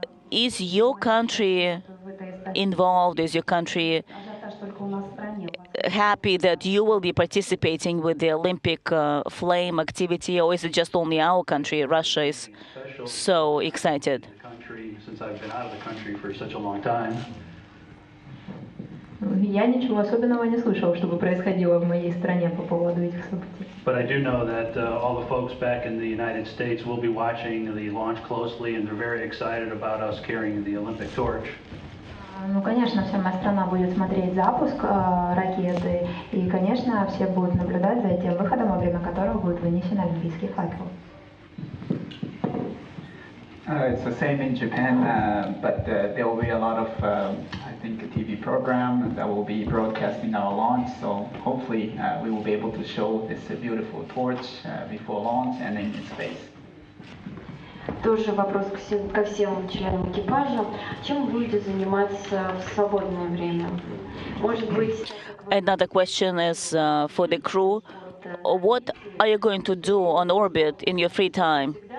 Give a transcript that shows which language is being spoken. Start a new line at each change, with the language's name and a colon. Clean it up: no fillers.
English: Is your country involved? Is your country happy that you will be participating with the Olympic flame activity, or is it just only our country, Russia, is so excited? Since I've been out of the country for such a long time.
Russian: Я ничего особенного не слышал, чтобы происходило в моей стране по поводу этих событий.
English: But I do know that all the folks back in the United States will be watching the launch closely, and they're very excited about us carrying the Olympic torch.
Russian: Ну, конечно, вся моя страна будет смотреть запуск ракеты, и, конечно, все будут наблюдать за тем выходом, во время которого будет вынесен олимпийский факел.
English: It's the same in Japan, but there will be a lot of, I think, a TV program that will be broadcasting our launch. So hopefully we will be able to show this beautiful torch before launch and in space.
Russian: Тоже вопрос ко всем членам экипажа. Чем вы будете заниматься в свободное время? Может быть...
English: Another question is for the crew. What are you going to do on orbit in your free time?